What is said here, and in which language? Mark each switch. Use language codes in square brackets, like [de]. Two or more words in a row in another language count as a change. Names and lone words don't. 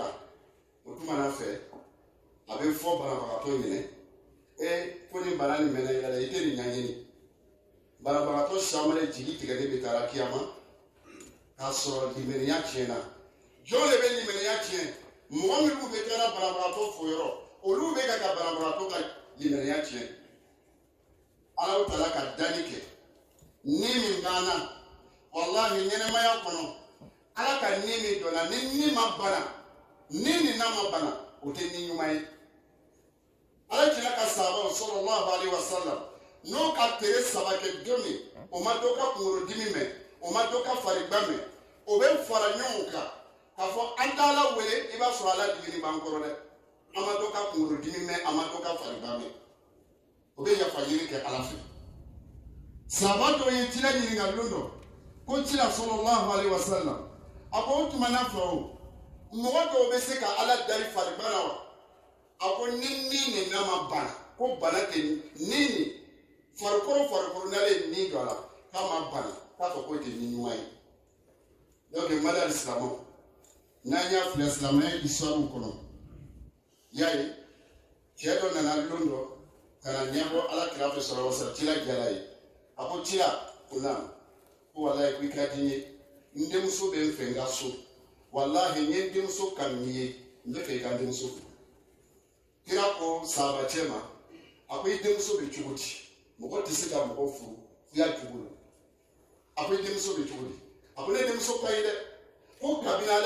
[bm] la o tuma na fɛ a bɛ fɔ banabagatɔ ɲɛnɛ ko ni bana nin mɛnna i la i tɛ nin ɲaɲini banabagatɔ caman de jigi tigɛlen bɛ taa kiyama k'a sɔrɔ limaniya tiɲɛna jɔn de bɛ limaniya tiɲɛ mɔgɔ minnu bɛ taa banabagatɔ fo yɔrɔ olu bɛ ka banabagatɔ ka limaniya tiɲɛ Alahu Taala ka dani kɛ ni min banna wallahi ɲɛnɛmaya kɔnɔ Ala ka ni min dɔnna ni ma bana ni nin n'a ma bana o tɛ ni ɲuman ye Ala kira ka sahabaw [ar] sallallahu alaihi wasallam [bm] n'o ka tere 3 kɛ don min o ma dɔ ka kunkolodimi mɛn o ma dɔ ka farigba mɛn o bɛ fara ɲɔgɔn kan k'a fɔ an tɛ Ala wele i b'a sɔrɔ Ala digini b'an kɔrɔ dɛ an ma dɔ ka kunkolodimi mɛn an ma dɔ ka farigba mɛn o bɛ yafa ɲini kɛ Ala fɛ sahaba dɔ ye cila ɲininka don dɔ ko cila [ar] sallallahu alaihi wasallam [bm] a ko o tuma na fɛ o mɔgɔ dɔw bɛ se ka Ala dari farigba la wa a ko ni nin n'a ma bana ko bana tɛ ni farikolo n'ale ye ni don a la k'a ma bana k'a fɔ k'o tɛ ni ɲuman ye donc mali alisilamaw n'an y'a filɛ silamɛya histoire kɔnɔ y'a ye cɛ dɔ nana don dɔ ka na ɲɛbɔ Ala kira fɛ [ar] sallallahu alaihi wasallam [bm] cila jara ye a ko cila ko na ko walayi ko i ka di n ye n denmuso bɛ n fɛ n ka so walahi n ye n denmuso kanu n'i ye n bɛ fɛ i ka n denmuso furu kira ko sahaba cɛ ma a ko i denmuso bɛ cogo di mɔgɔ tɛ se ka mɔgɔ furu f'i y'a jogo la a ko i denmuso bɛ cogo di a ko ne denmuso ka ɲi dɛ ko kabini Ala